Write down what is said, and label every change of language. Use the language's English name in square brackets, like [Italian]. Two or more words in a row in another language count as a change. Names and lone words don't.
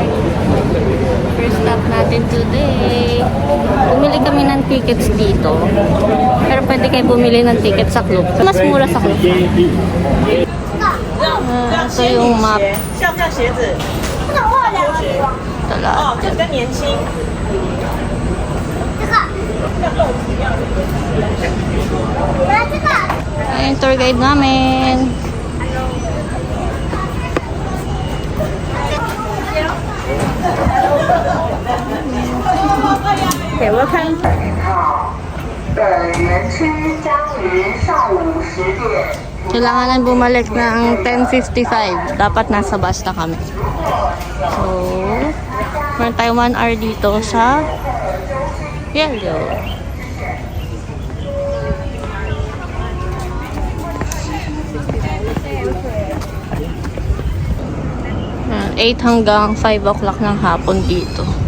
[English] First stop natin today. [Filipino] Bumili kami ng tickets dito. Pero pwede kayo bumili ng tickets sa Klook. Mas mura sa Klook. Ito yung map. [Chinese] 像不像鞋子？ [Filipino] Tala. [Chinese] 哦，就比较年轻。像豆子一样。 [Filipino] Ayan, [English] tour guide [Filipino] namin. [English] Okay, welcome. [Chinese] 本园区将于上午10点 [Filipino] Kailangan bumalik ng 10:55. Dapat nasa bus na kami. So, meron tayo 1 hour dito sa Yellow. Ayan, 8 hanggang 5 o'clock ng hapon dito.